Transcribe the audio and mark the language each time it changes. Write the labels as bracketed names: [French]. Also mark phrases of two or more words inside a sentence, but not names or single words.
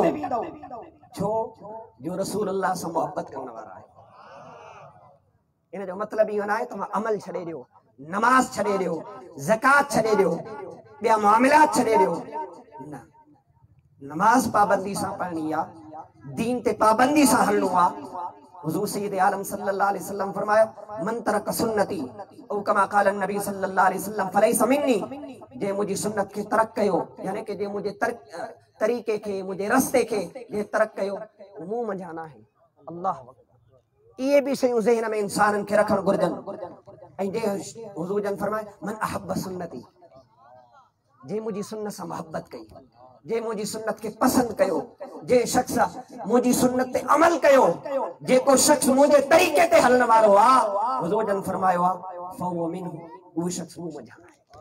[Sindhi] छो जो रसूलुल्लाह सां मोहब्बत करण वारा आहे। इन जो मतलब इहो न आहे तव्हां अमल छॾे ॾियो, नमाज छॾे ॾियो, ज़कात छॾे ॾियो, ॿिया मामलात छॾे ॾियो, न। नमाज पाबंदी सां पढ़णी आहे, दीन ते पाबंदी सां हलणो आहे। हुज़ूर सय्यद आलम [Arabic] صلى الله عليه وسلم [Sindhi] फरमायो [Arabic] من ترك سنتي أو كما قال النبي صلى الله عليه وسلم فليس مني. [Sindhi] जे मुंहिंजी सुन्नत खे तरक कयो यानी कि जे मुंहिंजे तरीक़े के मुंहिंजे रस्ते के जे तरक कयो मूं मंझां न आहे। अल्लाह इहे भी शयूं ज़हन में इंसाननि खे रखण घुर्जनि। ऐं जे हुज़ूर जन फरमाए [Arabic] من أحب سنتي, [Sindhi] जे मुंहिंजी सुन्नत सां मोहब्बत कई, जे मुंहिंजी सुन्नत खे पसंद कयो, जे शख्स मुंहिंजी सुन्नत ते अमल कयो, जेको शख्स मुंहिंजे तरीक़े ते हलण वारो आहे, हुज़ूर जन फरमायो आहे [Arabic] فهو منه, [Sindhi] उहो शख्स मूं मंझां आहे।